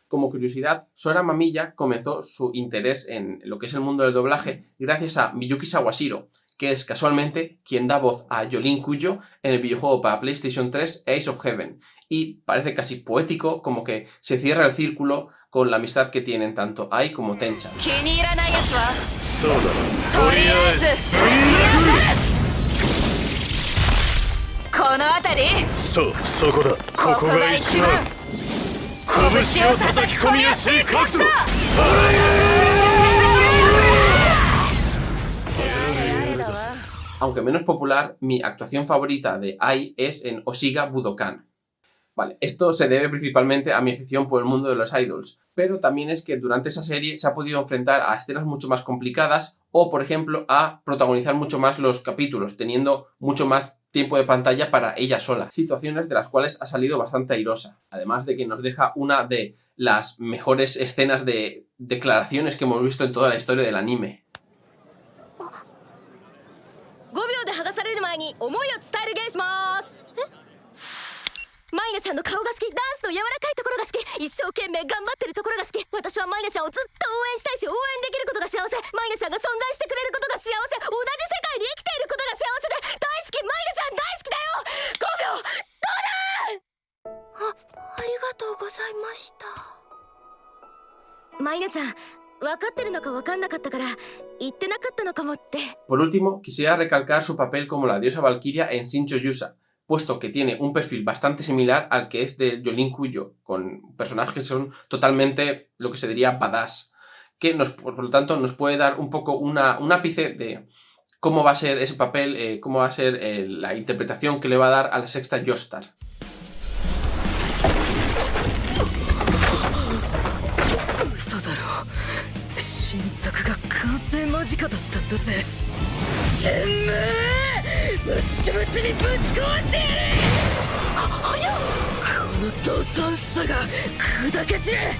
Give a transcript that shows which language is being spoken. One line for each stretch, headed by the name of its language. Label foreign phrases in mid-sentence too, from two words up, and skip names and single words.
Spanish: Como curiosidad, Sora Mamilla comenzó su interés en lo que es el mundo del doblaje gracias a Miyuki Sawashiro, que es casualmente quien da voz a Jolene Cuyo en el videojuego para PlayStation 3 Ace of Heaven. Y parece casi poético, como que se cierra el círculo con la amistad que tienen tanto Ai como Tenchan.
Japanese: 気に入らないやつはそうだな。とりあえずこの辺りそう、そこだ。ここが一番拳を叩き込みやすい角度。
Spanish: Aunque menos popular, mi actuación favorita de Ai es en Oshiga Budokan. Vale, esto se debe principalmente a mi afición por el mundo de los idols, pero también es que durante esa serie se ha podido enfrentar a escenas mucho más complicadas o, por ejemplo, a protagonizar mucho más los capítulos, teniendo mucho más tiempo de pantalla para ella sola, situaciones de las cuales ha salido bastante airosa, además de que nos deja una de las mejores escenas de declaraciones que hemos visto en toda la historia del anime.
Japanese: 5 秒で剥がされる前に思いを伝える芸します。マイナちゃんの顔が好き、ダンスの柔らかいところが好き、一生懸命頑張ってるところが好き。私はマイナちゃんをずっと応援したいし、応援できることが幸せ。マイナちゃんが存在してくれることが幸せ。同じ世界に生きていることが幸せで大好き。マイナちゃん大好きだよ。5秒どうだ。ありがとうございました。マイナちゃん分かってるのか分かんなかったから言ってなかったのかもって。
Spanish: Por último, quisiera recalcar su papel como la diosa Valkyria en Shincho Yusa, puesto que tiene un perfil bastante similar al que es de Jolin Kuyo, con personajes que son totalmente lo que se diría badass, que por lo tanto nos puede dar un poco un ápice de cómo va a ser ese papel, cómo va a ser la interpretación que le va a dar a la sexta Joestar.
Japanese: 新作が完成間近だったんだぜ。てめえぶっちぶちにぶち壊してやれ。この土産者が砕け散れ。